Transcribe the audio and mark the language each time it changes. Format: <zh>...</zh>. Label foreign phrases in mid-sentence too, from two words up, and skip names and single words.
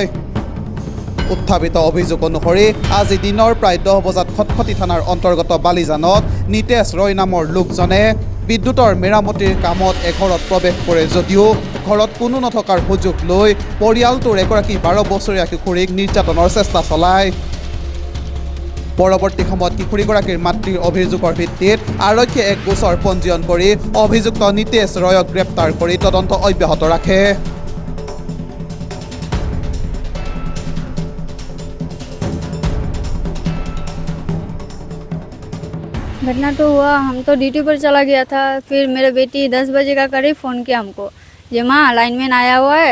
<as>উত্থাপিত অভিযোগ অনুসৰি আজি দিনৰ প্ৰায় 10 বজাত খটখটি থানাৰ অন্তৰ্গত বালিজানত নিতেশ ৰয় নামৰ লোকজনে বিদ্যুতৰ মেৰামতিৰ কামত এঘৰত প্ৰৱেশ কৰে যদিও ঘৰত কোনো নথকাৰ সুযোগ লৈ পৰিয়ালটোৰ এগৰাকী 12 বছৰীয়া কিশোৰীক নিৰ্যাতনৰ চেষ্টা চলায়। পৰৱৰ্তী সময়ত কিশোৰীগৰাকীৰ মাতৃৰ অভিযোগৰ ভিত্তিত আৰক্ষীয়ে এক গোচৰ পঞ্জীয়ন কৰি অভিযুক্ত নিতেশ ৰয়ক গ্ৰেপ্তাৰ কৰি তদন্ত অব্যাহত ৰাখে।</as> <hi>घटना तो हुआ, हम तो ड्यूटी पर चला गया था। फिर मेरे बेटी 10 बजे का करीब फ़ोन किया हमको, जे माँ लाइनमैन आया हुआ है।</hi>